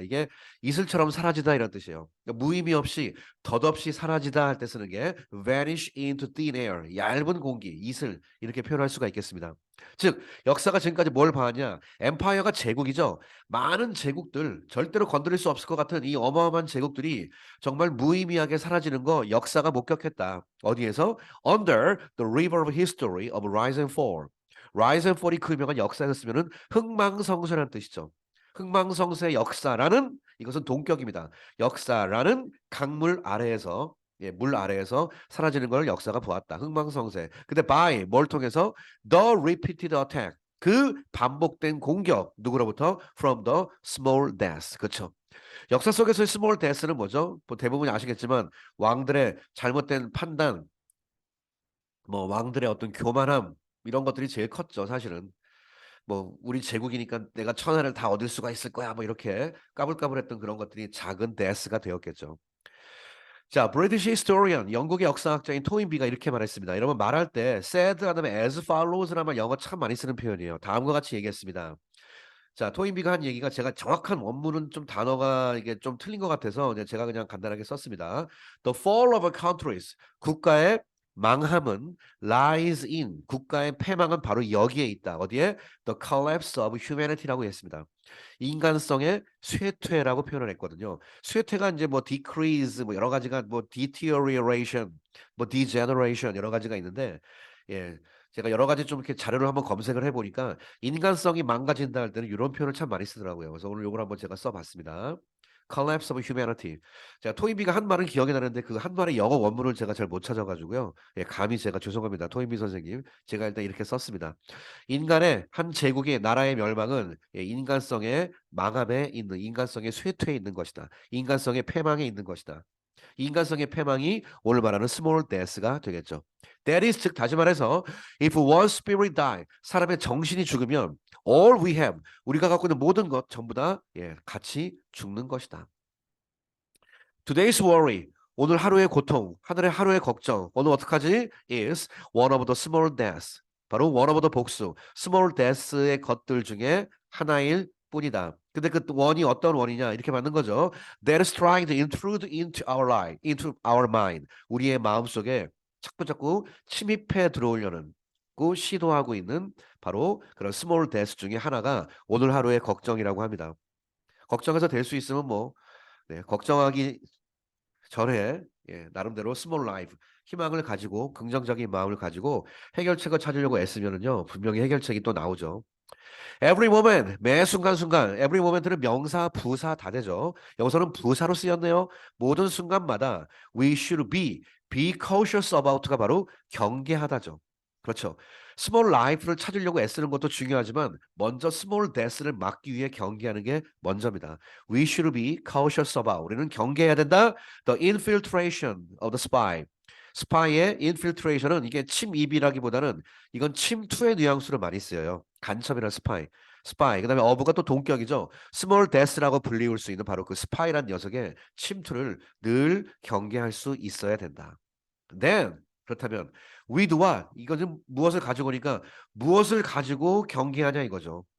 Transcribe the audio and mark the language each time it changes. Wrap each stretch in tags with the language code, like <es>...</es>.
<ko>이게 이슬처럼 사라지다 이런 뜻이에요. 그러니까 무의미 없이 덧없이 사라지다 할 때 쓰는 게</ko> <en>vanish into thin air,</en> <ko>얇은 공기, 이슬 이렇게 표현할 수가 있겠습니다. 즉 역사가 지금까지 뭘 봐왔냐? 엠파이어가 제국이죠. 많은 제국들 절대로 건드릴 수 없을 것 같은 이 어마어마한 제국들이 정말 무의미하게 사라지는 거 역사가 목격했다. 어디에서?</ko> <en>Under the river of history of rise and fall.</en> <ko>rise and fall이 그 유명한 역사였으면은 흥망성쇠라는 뜻이죠. 흥망성쇠의 역사라는 이것은 동격입니다. 역사라는 강물 아래에서 물 아래에서 사라지는 걸 역사가 보았다. 흥망성쇠.</ko> <en>근데 by</en> <ko>뭘 통해서</ko> <en>the repeated attack.</en> <ko>그 반복된 공격 누구로부터?</ko> <en>From the small death.</en> <ko>그렇죠. 역사 속에서의 small death는 뭐죠? 뭐 대부분 아시겠지만 왕들의 잘못된 판단, 뭐 왕들의 어떤 교만함 이런 것들이 제일 컸죠, 사실은. 뭐 우리 제국이니까 내가 천하를 다 얻을 수가 있을 거야. 뭐 이렇게 까불까불했던 그런 것들이 작은 데스가 되었겠죠. 자,</ko> <en>British historian,</en> <ko>영국의 역사학자인 토인비가 이렇게 말했습니다. 여러분 말할 때 said 한 다음에 as follows라는 말 영어 참 많이 쓰는 표현이에요. 다음과 같이 얘기했습니다. 자, 토인비가 한 얘기가 제가 정확한 원문은 좀 단어가 이게 좀 틀린 것 같아서 제가 그냥 간단하게 썼습니다.</ko> <en>The fall of countries,</en> <ko>국가의 망함은</ko> <en>lies in,</en> <ko>국가의 패망은 바로 여기에 있다. 어디에?</ko> <en>The collapse of humanity라고 했습니다.</en> <ko>인간성의 쇠퇴라고 표현을 했거든요. 쇠퇴가 이제 뭐 decrease, 뭐 여러 가지가 뭐 deterioration, 뭐 degeneration 여러 가지가 있는데, 예. 제가 여러 가지 좀 이렇게 자료를 한번 검색을 해보니까 인간성이 망가진다 할 때는 이런 표현을 참 많이 쓰더라고요. 그래서 오늘 요걸 한번 제가 써봤습니다.</ko> <en>Collapse of humanity.</en> <ko>제가 토인비가 한 말은 기억이 나는데 그 한 말의 영어 원문을 제가 잘 못 찾아가지고요. 예, 감히 제가 죄송합니다. 토인비 선생님. 제가 일단 이렇게 썼습니다. 인간의 한 제국의 나라의 멸망은 인간성의 망함에 있는 인간성의 쇠퇴에 있는 것이다. 인간성의 패망에 있는 것이다. 인간성의 패망이 오늘 말하는 small death가 되겠죠. That is 즉 다시 말해서</ko> <en>if one spirit die</en> <ko>사람의 정신이 죽으면</ko> <en>all we have</en> <ko>우리가 갖고 있는 모든 것 전부 다 같이 죽는 것이다.</ko> <en>Today's worry</en> <ko>오늘 하루의 고통, 하늘의 하루의 걱정 오늘 어떡하지?</ko> <en>is one of the small deaths 바로 one of the 복수 small deaths의</en> <ko>것들 중에 하나일 뿐이다. 근데 그 원이 어떤 원이냐 이렇게 맞는 거죠.</ko> <en>That is trying to intrude into our life, into our mind.</en> <ko>우리의 마음 속에 자꾸 침입해 들어오려는 고 시도하고 있는 바로 그런 small death 중에 하나가 오늘 하루의 걱정이라고 합니다. 걱정해서 될 수 있으면 뭐 걱정하기 전에 나름대로 small life 희망을 가지고 긍정적인 마음을 가지고 해결책을 찾으려고 애쓰면은요 분명히 해결책이 또 나오죠.</ko> <en>Every moment,</en> <ko>매 순간순간. Every moment는 명사, 부사 다 되죠. 여기서는 부사로 쓰였네요. 모든 순간마다</ko> <en>we should be cautious about</en> <ko>가 바로 경계하다죠. 그렇죠. small life를 찾으려고 애쓰는 것도 중요하지만 먼저 small death를 막기 위해 경계하는 게 먼저입니다.</ko> <en>We should be cautious about.</en> <ko>우리는 경계해야 된다.</ko> <en>The infiltration of the spy.</en> <ko>스파이의 infiltration은 이게 침입이라기보다는 이건 침투의 뉘앙스로 많이 쓰여요. 간첩이나 스파이. 스파이. 그다음에 어부가 또 동격이죠. 스몰 데스라고 불리울 수 있는 바로 그 스파이란 녀석의 침투를 늘 경계할 수 있어야 된다. Then 그렇다면 with와 이거는 무엇을 가지고 오니까 무엇을 가지고 경계하냐 이거죠.</ko>